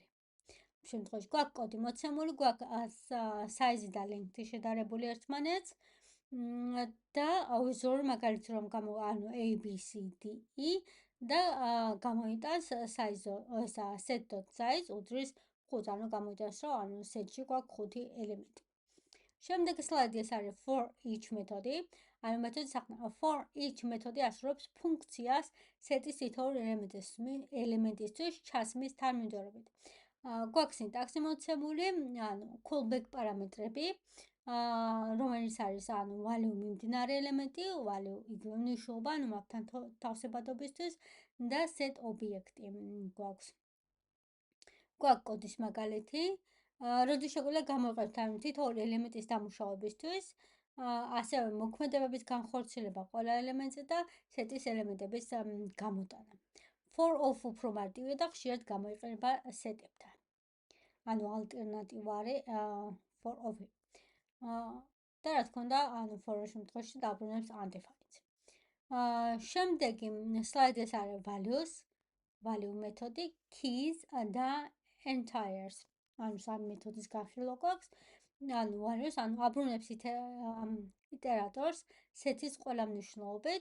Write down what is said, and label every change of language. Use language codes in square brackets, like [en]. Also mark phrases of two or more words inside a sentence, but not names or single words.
[ka] შემთხვევაში გვაქვს კოდი მოცემული, გვაქვს საიზი და ლენგთი შედარებული ერთმანეთს და ვიზუალური მაგალითი რომ ანუ A B C D E და გამოიტანს set.size უდრის 5, ანუ გამოიტანს რომ ანუ სეტში გვაქვს 5 ელემენტი. შემდეგი სლაიდი ეს არის [en] for each [ka] მეთოდი. ანუ მეთოდის საქმე [en] for each [ka] მეთოდი ასრულებს ფუნქციას სეტის თითოეულ ელემენტისთვის ჩასმის თანმიმდევრობით. გვაქვს სინტაქსი მოცემული, ანუ callback პარამეტრები, რომელიც არის ანუ value მიმდინარე ელემენტი, value იგივე მნიშვნელობა, ანუ მათთან თავსებადობისთვის და set ობიექტი გვაქვს. გვაქვს კოდის მაგალითი, როდის შეგვიძლია გამოვიყენოთ ამ თითოეული ელემენტის დამუშავებისთვის, ასევე მოქმედებების განხორციელება ყველა ელემენტზე და სეტის ელემენტების გამოტანა. [en] For of [ka] უფრო მარტივია და ხშირად გამოიყენება სეტებთან. ანუ ალტერნატივა არის [en] for of. [ka] და რა თქმა უნდა, ანუ for-ის შემთხვევაში დაბრუნებს undefined. შემდეგი სლაიდი ეს არის value მეთოდი, keys და entires. ანუ სამ მეთოდის განხილვა გვაქვს. ანუ values, ანუ აბრუნებს iterატორს სეტის ყველა მნიშვნელობით.